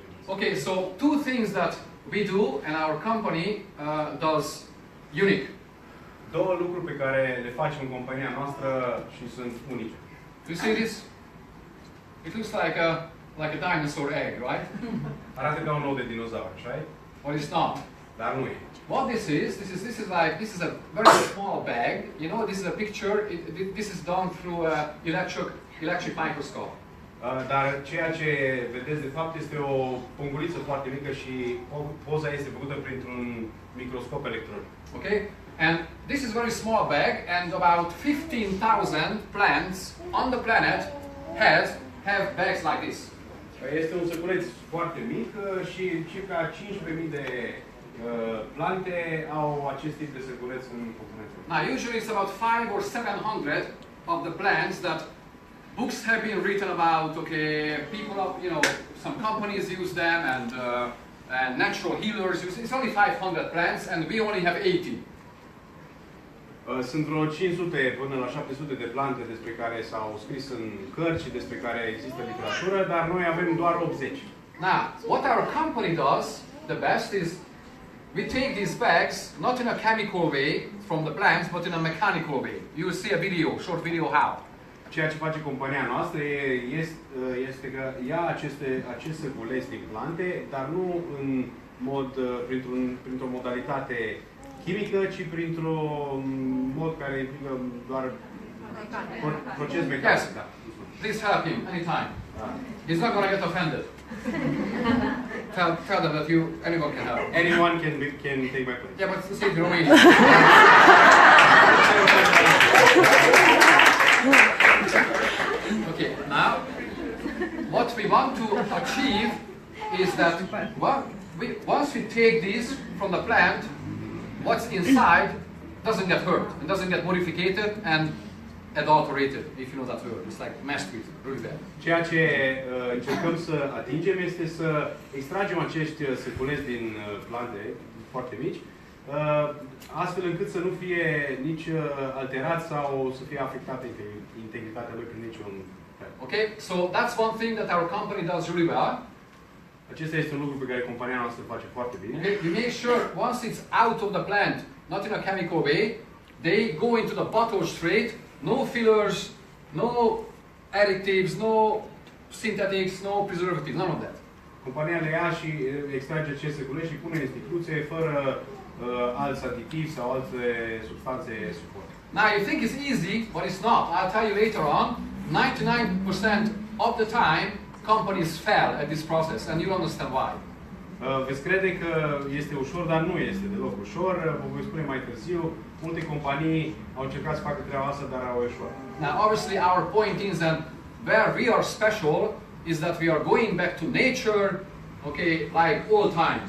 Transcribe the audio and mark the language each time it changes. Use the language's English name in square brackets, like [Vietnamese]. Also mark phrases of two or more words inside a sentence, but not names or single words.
[English] Okay, so two things that we do and our company does unique. [Romanian] Două lucruri pe care le facem în compania noastră și sunt unice. [English] You see this? It looks like a dinosaur egg, right? [Romanian] Arată ca un ou de dinozaur, așa? [English] But it's not. [Romanian] Dar nu e. [English] What this is a very small bag. You know, this is a picture. This is done through a electric microscope. [Romanian] Dar ceea ce vedeți de fapt este o punguliță foarte mică și poza este făcută printr-un microscop electronic. [English] Okay? And this is a very small bag, and about 15,000 plants on the planet have bags like this. [Romanian] Este un săculeț foarte mic și circa 15.000 de plante au acest tip de săculeț în componență. [English] Now, usually it's about 500 or 700 of the plants that books have been written about. Okay, people, some companies use them, and natural healers use. It's only 500 plants, and we only have 80. [Romanian] Sunt vreo 500 până la 700 de plante despre care s-au scris în cărți și despre care există literatură, dar noi avem doar 80. [English] Now, what our company does the best is we take these bags not in a chemical way from the plants, but in a mechanical way. You will see a short video how. [Romanian] Ceea ce face compania noastră este că ia acest săculeț din plante, dar nu în mod printr-o modalitate chimică, ci printr-un mod care implică doar proces mecanic. [English] Yes. Please help him anytime. He's not going to get offended. Tell them that anyone can help. Anyone can take my place. Yeah, but say it in Romanian. Okay, now what we want to achieve is that once we take these from the plant, what's inside doesn't get hurt and doesn't get modified and adulterated, if you know that word. It's like messed with really bad. [Romanian] Ceea ce încercăm să atingem este să extragem acești săculeți din plante foarte mici, astfel încât să nu fie nici alterat sau să fie afectată integritatea lui prin niciun fel. [English] Okay, so that's one thing that our company does really well. [Romanian] Acesta este un lucru pe care compania noastră face foarte bine. [English] Okay, we make sure once it's out of the plant, not in a chemical way, they go into the bottle straight, no fillers, no additives, no synthetics, no preservatives, none of that. [Romanian] Compania le ia și extrage acest săculeț și pune în sticluțe fără alți aditivi sau alte substanțe suport. [English] Now you think it's easy, but it's not. I'll tell you later on, 99% of the time companies fail at this process, and you'll understand why. [Romanian] Veți crede că este ușor, dar nu este deloc ușor. Vă voi spune mai târziu. Multe companii au încercat să facă treaba asta, dar au eșuat. [English] Now, obviously, our point is that where we are special is that we are going back to nature, okay, like all times.